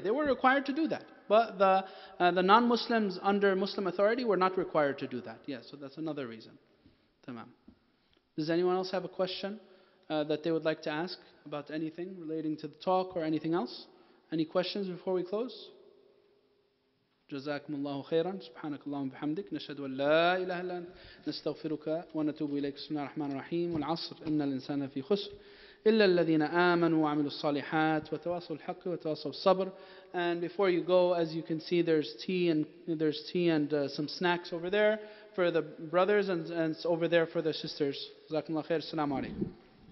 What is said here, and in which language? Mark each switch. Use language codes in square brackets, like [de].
[en] They were required to do that. But the non-Muslims under Muslim authority were not required to do that. Yeah, so that's another reason. Tamam. Does anyone else have a question that they would like to ask about anything relating to the talk or anything else? Any questions before we close? [ar] جزاكم الله خيرا سبحانك اللهم وبحمدك نشهد أن لا إله إلا أنت نستغفرك ونتوب إليك. بسم الله الرحمن الرحيم والعصر إن الإنسان في خسر إلا الذين آمنوا وعملوا الصالحات وتواصوا الحق وتواصوا الصبر. [en] And before you go, as you can see, there's tea and some snacks over there for the brothers and over there for the sisters. [ar] جزاكم الله خير. السلام عليكم.